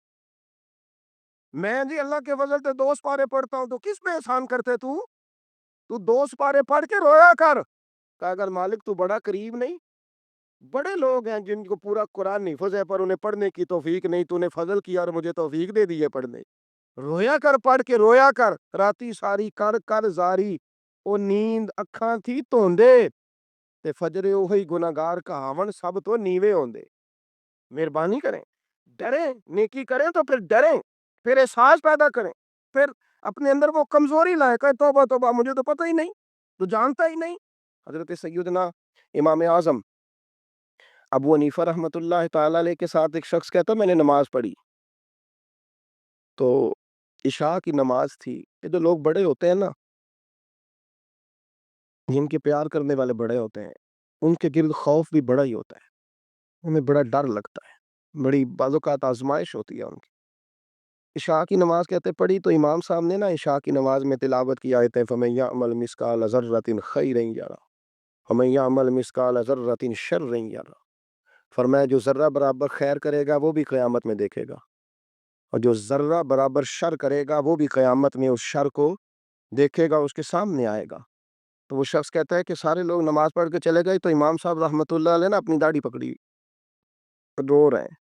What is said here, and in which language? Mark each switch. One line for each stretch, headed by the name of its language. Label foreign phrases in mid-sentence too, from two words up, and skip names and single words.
Urdu: میں جی اللہ کے فضل سے 2 سپارے پڑھتا ہوں، تو کس پہ احسان کرتے تو 2 سپارے پڑھ کے رویا کر۔ کہا اگر مالک تو بڑا قریب نہیں؟ بڑے لوگ ہیں جن کو پورا قرآن حفظ ہے پر انہیں پڑھنے کی توفیق نہیں، تو نے فضل کیا اور مجھے توفیق دے دی ہے پڑھنے۔
Punjabi: رویا کر، پڑھ کے رویا کر، راتی ساری کر کر زاری، او نیند اکھاں تھی توندے، تے فجرے اوہی گناہگار کہاون سب تو نیوے ہوندے۔
Urdu: مہربانی کریں، ڈریں، نیکی کریں تو پھر ڈریں، پھر احساس پیدا کریں، پھر اپنے اندر وہ کمزوری لائے، کہ توبہ توبہ مجھے تو پتہ ہی نہیں، تو جانتا ہی نہیں۔ حضرت سیدنا امام اعظم ابو حنیفہ رحمۃ اللہ تعالی علیہ کے ساتھ ایک شخص کہتا میں نے نماز پڑھی، تو عشاء کی نماز تھی۔ یہ جو لوگ بڑے ہوتے ہیں نا، جن کے پیار کرنے والے بڑے ہوتے ہیں، ان کے گرد خوف بھی بڑا ہی ہوتا ہے، انہیں بڑا ڈر لگتا ہے، بڑی بعض اوقات آزمائش ہوتی ہے ان کی۔ عشاء کی نماز کہتے پڑھی تو امام صاحب نے نا عشاء کی نماز میں تلاوت کی آیتیں
Arabic: فَمَن يَعْمَلْ مِثْقَالَ ذَرَّةٍ خَيْرًا يَرَهُ وَمَن يَعْمَلْ مِثْقَالَ ذَرَّةٍ شَرًّا يَرَهُ،
Urdu: فرمایا جو ذرہ برابر خیر کرے گا وہ بھی قیامت میں دیکھے گا، اور جو ذرہ برابر شر کرے گا وہ بھی قیامت میں اس شر کو دیکھے گا، اس کے سامنے آئے گا۔ تو وہ شخص کہتا ہے کہ سارے لوگ نماز پڑھ کے چلے گئے، تو امام صاحب رحمۃ اللہ علیہ نے اپنی داڑھی پکڑی، رو رہے ہیں۔